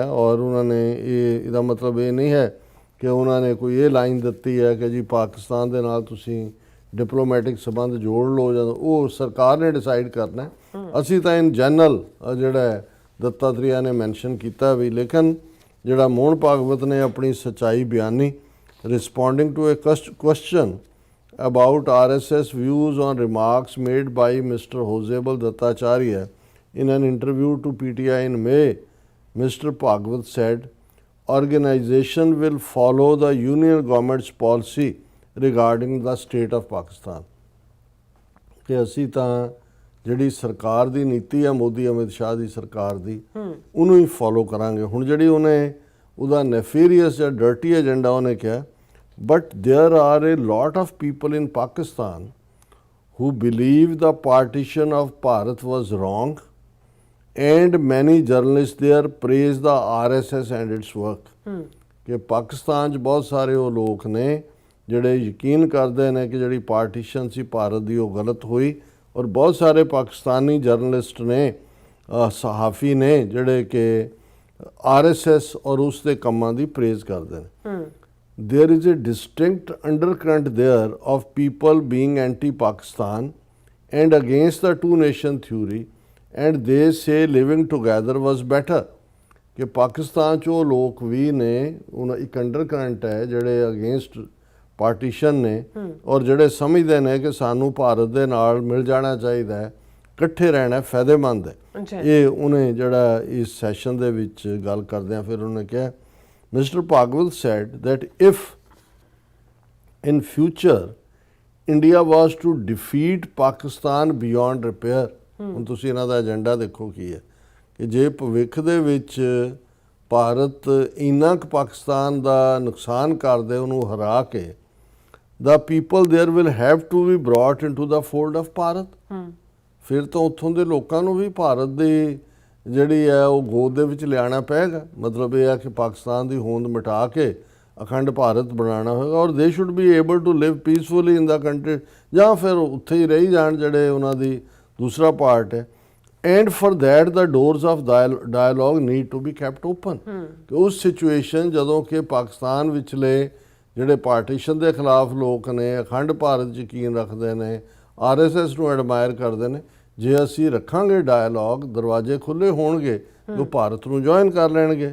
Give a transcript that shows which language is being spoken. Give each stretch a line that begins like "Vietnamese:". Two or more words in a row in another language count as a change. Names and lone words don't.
Punjabi: ਔਰ ਉਹਨਾਂ ਨੇ ਇਹਦਾ ਮਤਲਬ ਇਹ ਨਹੀਂ ਹੈ ਕਿ ਉਹਨਾਂ ਨੇ ਕੋਈ ਇਹ ਲਾਈਨ ਦਿੱਤੀ ਹੈ ਕਿ ਜੀ ਪਾਕਿਸਤਾਨ ਦੇ ਨਾਲ ਤੁਸੀਂ ਡਿਪਲੋਮੈਟਿਕ ਸੰਬੰਧ ਜੋੜ ਲਓ, ਜਾਂ ਉਹ ਸਰਕਾਰ ਨੇ ਡਿਸਾਈਡ ਕਰਨਾ। ਅਸੀਂ ਤਾਂ
English: in general
Punjabi: ਜਿਹੜਾ ਦੱਤਾਤਰੇਆ ਨੇ ਮੈਂਸ਼ਨ ਕੀਤਾ ਵੀ। ਲੇਕਿਨ ਜਿਹੜਾ ਮੋਹਨ ਭਾਗਵਤ ਨੇ ਆਪਣੀ ਸੱਚਾਈ ਬਿਆਨੀ,
English: responding to a question about RSS views on remarks made by Mr. Hosebal Dattacharya in an interview to PTI in May, Mr. Bhagwat said, organization will follow the union government's policy regarding the state of Pakistan।
Punjabi: ਕਿ ਅਸੀਂ ਤਾਂ ਜਿਹੜੀ ਸਰਕਾਰ ਦੀ ਨੀਤੀ ਹੈ, ਮੋਦੀ ਅਮਿਤ ਸ਼ਾਹ ਦੀ ਸਰਕਾਰ ਦੀ, ਉਹਨੂੰ ਹੀ ਫੋਲੋ ਕਰਾਂਗੇ। ਹੁਣ ਜਿਹੜੀ ਉਹਨੇ ਉਹਦਾ ਨੈਫੇਰੀਅਸ ਜਾਂ
English: dirty agenda
Punjabi: ਉਹਨੇ ਕਿਹਾ,
English: but there are a lot of people in Pakistan who believe the partition of Bharat was wrong, and many journalists there praise the RSS and its work।
Punjabi: ਕਿ ਪਾਕਿਸਤਾਨ 'ਚ ਬਹੁਤ ਸਾਰੇ ਉਹ ਲੋਕ ਨੇ ਜਿਹੜੇ ਯਕੀਨ ਕਰਦੇ ਨੇ ਕਿ ਜਿਹੜੀ ਪਾਰਟੀਸ਼ਨ ਸੀ ਭਾਰਤ ਦੀ ਉਹ ਗਲਤ ਹੋਈ। ਔਰ ਬਹੁਤ ਸਾਰੇ ਪਾਕਿਸਤਾਨੀ ਜਰਨਲਿਸਟ ਨੇ, ਸਹਾਫੀ ਨੇ, ਜਿਹੜੇ ਕਿ RSS ਔਰ ਉਸ ਦੇ ਕੰਮਾਂ ਦੀ ਪ੍ਰੇਜ਼ ਕਰਦੇ ਨੇ।
English: There is a distinct undercurrent there of people being anti-Pakistan and against the two-nation theory, and they say living together was better।
Punjabi: ਕਿ ਪਾਕਿਸਤਾਨ 'ਚ ਉਹ ਲੋਕ ਵੀ ਨੇ, ਉਹਨਾਂ ਇੱਕ ਅੰਡਰਕਰੰਟ ਹੈ ਜਿਹੜੇ
English: against partition
Punjabi: ਨੇ, ਔਰ ਜਿਹੜੇ ਸਮਝਦੇ ਨੇ ਕਿ ਸਾਨੂੰ ਭਾਰਤ ਦੇ ਨਾਲ ਮਿਲ ਜਾਣਾ ਚਾਹੀਦਾ ਹੈ, ਇਕੱਠੇ ਰਹਿਣਾ ਫਾਇਦੇਮੰਦ ਹੈ। ਇਹ ਉਹਨੇ ਜਿਹੜਾ ਇਸ ਸੈਸ਼ਨ ਦੇ ਵਿੱਚ ਗੱਲ ਕਰਦਿਆਂ ਫਿਰ ਉਹਨੇ ਕਿਹਾ,
English: Mr. Bhagwat said that if in future India was to defeat Pakistan beyond repair,
Punjabi: ਹੁਣ ਤੁਸੀਂ ਇਹਨਾਂ ਦਾ ਏਜੰਡਾ ਦੇਖੋ ਕੀ ਹੈ, ਕਿ ਜੇ ਭਵਿੱਖ ਦੇ ਵਿੱਚ ਭਾਰਤ ਇੰਨਾ ਕੁ ਪਾਕਿਸਤਾਨ ਦਾ ਨੁਕਸਾਨ ਕਰਦੇ, ਉਹਨੂੰ ਹਰਾ ਕੇ,
English: the people there will have to be brought into the fold of ਭਾਰਤ।
Punjabi: ਫਿਰ ਤਾਂ ਉੱਥੋਂ ਦੇ ਲੋਕਾਂ ਨੂੰ ਵੀ ਭਾਰਤ ਦੀ ਜਿਹੜੀ ਹੈ ਉਹ ਗੋਦ ਦੇ ਵਿੱਚ ਲਿਆਉਣਾ ਪਏਗਾ। ਮਤਲਬ ਇਹ ਹੈ ਕਿ ਪਾਕਿਸਤਾਨ ਦੀ ਹੋਂਦ ਮਿਟਾ ਕੇ ਅਖੰਡ ਭਾਰਤ ਬਣਾਉਣਾ ਹੋਏਗਾ। ਔਰ
English: they should be able to live peacefully in the country,
Punjabi: ਜਾਂ ਫਿਰ ਉੱਥੇ ਹੀ ਰਹੀ ਜਾਣ ਜਿਹੜੇ ਉਹਨਾਂ ਦੀ ਦੂਸਰਾ ਪਾਰਟ ਹੈ।
English: And for that the doors of dialogue need to be kept open.
Punjabi: ਕਿ ਉਸ ਸਿਚੁਏਸ਼ਨ ਜਦੋਂ ਕਿ ਪਾਕਿਸਤਾਨ ਵਿਚਲੇ ਜਿਹੜੇ ਪਾਰਟੀਸ਼ਨ ਦੇ ਖਿਲਾਫ ਲੋਕ ਨੇ, ਅਖੰਡ ਭਾਰਤ 'ਚ ਯਕੀਨ ਰੱਖਦੇ ਨੇ, RSS ਨੂੰ ਐਡਮਾਇਰ ਕਰਦੇ ਨੇ, ਜੇ ਅਸੀਂ ਰੱਖਾਂਗੇ ਡਾਇਲੋਗ, ਦਰਵਾਜ਼ੇ ਖੁੱਲ੍ਹੇ ਹੋਣਗੇ, ਉਹ ਭਾਰਤ ਨੂੰ ਜੁਆਇਨ ਕਰ ਲੈਣਗੇ।